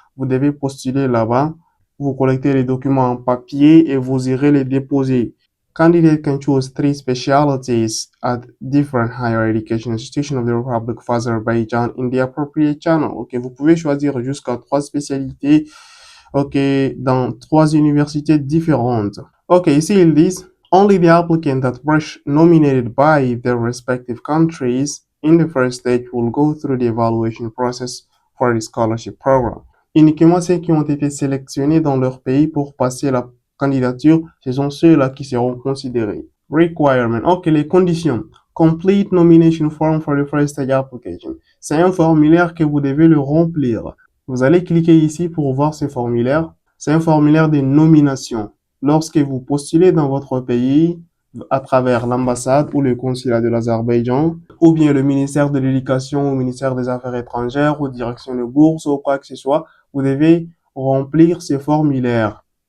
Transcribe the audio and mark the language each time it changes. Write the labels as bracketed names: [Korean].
[French] Vous devez postuler là-bas. Vous collectez les documents en papier et vous irez les déposer. [English] Candidate can choose 3 specialties at different higher education institutions of the Republic of Azerbaijan in the appropriate channel. [French] OK, vous pouvez choisir jusqu'à 3 spécialités, OK, dans 3 universités différentes. OK, ici ils disent [English] only the applicants that were nominated by their respective countries in the first stage will go through the evaluation process for the scholarship program. [French] Uniquement ceux qui ont été sélectionnés dans leur pays pour passer la candidature, ce sont ceux-là qui seront considérés. Requirement. OK, les conditions. [English] Complete nomination form for the first stage application. [French] C'est un formulaire que vous devez le remplir. Vous allez cliquer ici pour voir ce formulaire. C'est un formulaire de nomination. Lorsque vous postulez dans votre pays, à travers l'ambassade ou le consulat de l'Azerbaïdjan, ou bien le ministère de l'Éducation ou le ministère des Affaires étrangères ou direction de bourse ou quoi que ce soit, vous devez remplir ce formulaire.